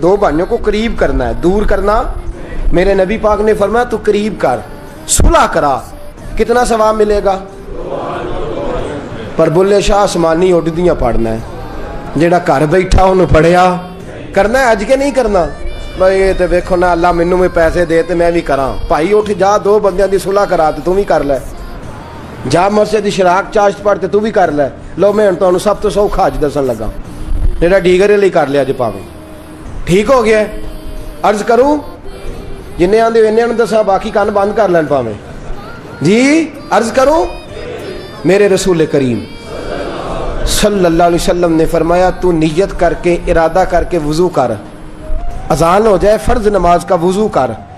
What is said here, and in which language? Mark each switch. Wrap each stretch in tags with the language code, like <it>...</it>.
<ur>2 بھائیوں کو قریب کرنا ہے، دور کرنا. میرے نبی پاک نے فرمایا تو قریب کر، صلح کرا. کتنا ثواب ملے گا؟</ur> <pa>پر بلے شاہ آسمانی اڈدیاں پڑھنا ہے، جیڑا گھر بیٹھا انہوں پڑھیا کرنا ہے. اج کے نہیں کرنا بھائی یہ تو ویکھو نا اللہ مینوں میں پیسے دے تے میں بھی کراں. بھائی اٹھ جا 2 بندیاں دی صلح کرا تے تو بھی کر لے، جا مسجد دی شراک چاشت پڑھ تے تو بھی کر لے. لو میں تمہیں سب تو سوکھا اج دسن لگا جیڑا ڈیگرے لئی کر لیا جی پاویں. ٹھیک ہو گیا؟ عرض کروں جن آدھے انہیں دسا باقی کان بند کر لین پاویں.</pa> <ur>جی عرض کروں میرے رسول کریم صلی اللہ علیہ وسلم نے فرمایا تو نیت کر کے ارادہ کر کے وضو کر، اذان ہو جائے فرض نماز کا وضو کر.</ur>